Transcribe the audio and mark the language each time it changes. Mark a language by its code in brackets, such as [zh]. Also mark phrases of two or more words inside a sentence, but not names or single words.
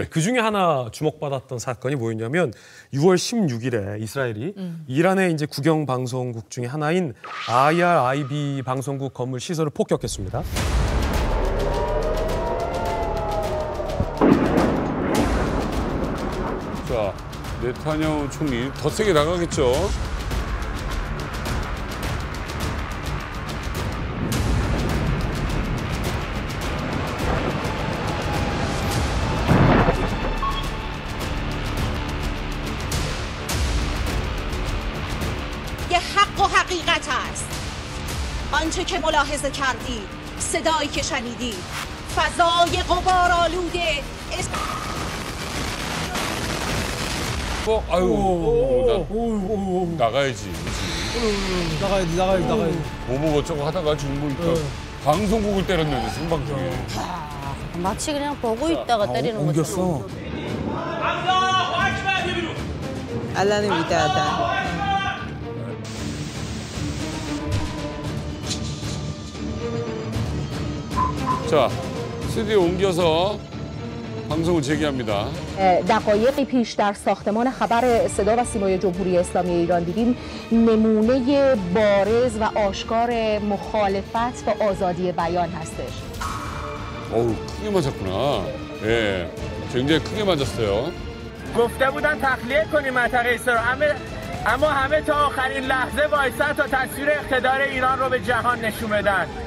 [ko] 그 중에 하나 주목받았던 사건이 뭐였냐면 6월 16일에 이스라엘이 이란의 이제 국영 방송국 중에 하나인 IRIB 방송국 건물 시설을 폭격했습니다. 자, 네타냐후 총리 더 세게 나가겠죠. [fa] حق و حقیقت است آنچه که ملاحظه کردید صدایی که شنیدید فضای غبارآلوده [ko] 아유, 나가야지. 나가야지. 뭐 어쩌고 하다가 지금 보니까 방송국을 때렸는데 생방송에. 마치 그냥 보고 있다가 때리는 것처럼. 알라는 위대하다. 자, 스튜디오 옮겨서 방송을 재개합니다. [fa] دقایقی پیش در ساختمان خبر صدا و سیمای جمهوری اسلامی ایران دیدیم نمونه بارز و آشکار مخالفت با آزادی بیان هستش. [ko] 어우, 크게 맞았구나. 예, 굉장히 크게 맞았어요. [fa] گفته بودن تخلیه کنیم منطقه اسرائیل اما همه تا آخرین لحظه وایسادن تا تصویر اقتدار ایران رو به جهان نشون بدن.